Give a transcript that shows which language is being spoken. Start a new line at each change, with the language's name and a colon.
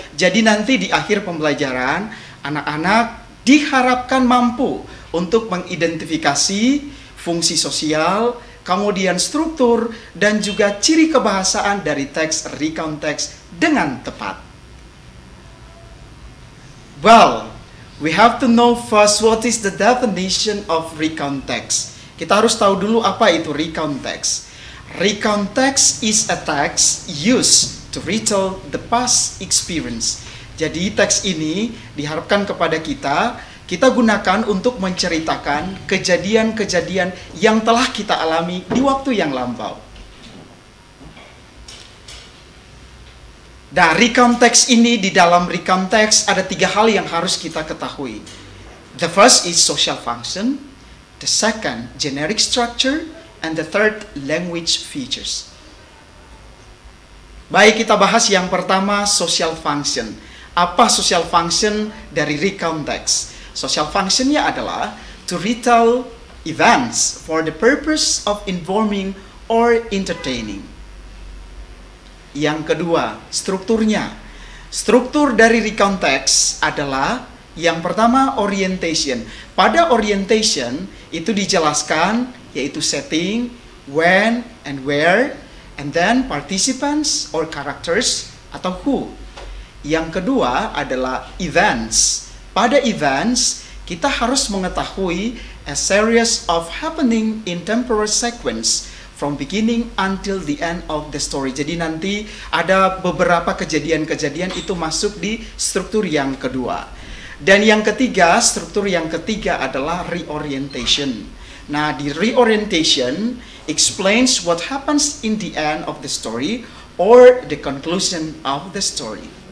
Indonesian: Jadi nanti di akhir pembelajaran, anak-anak diharapkan mampu untuk mengidentifikasi fungsi sosial, kemudian struktur, dan juga ciri kebahasaan dari teks recount text dengan tepat.
English: Well, we have to know first what is the definition of recount text.
Indonesian: Kita harus tahu dulu apa itu recount text.
English: Recount text is a text used to retell the past experience.
Indonesian: Jadi teks ini diharapkan kepada kita gunakan untuk menceritakan kejadian-kejadian yang telah kita alami di waktu yang lampau. Nah, recount text ini, di dalam recount text ada 3 hal yang harus kita ketahui.
English: The first is social function, the second generic structure, and the third language features.
Indonesian: Baik, kita bahas yang pertama, social function. Apa social function dari recount text? Social functionnya adalah
English: to retell events for the purpose of informing or entertaining.
Indonesian: Yang kedua, strukturnya. Struktur dari recount text adalah yang pertama, orientation. Pada orientation itu dijelaskan yaitu
English: setting, when and where, and then participants or characters
Indonesian: atau
English: who.
Indonesian: Yang kedua adalah events. Pada events, kita harus mengetahui
English: a series of happening in temporal sequence from beginning until the end of the story.
Indonesian: Jadi nanti ada beberapa kejadian-kejadian itu masuk di struktur yang kedua. Dan yang ketiga, struktur yang ketiga adalah reorientation. Nah, di
English: reorientation explains what happens in the end of the story or the conclusion of the story.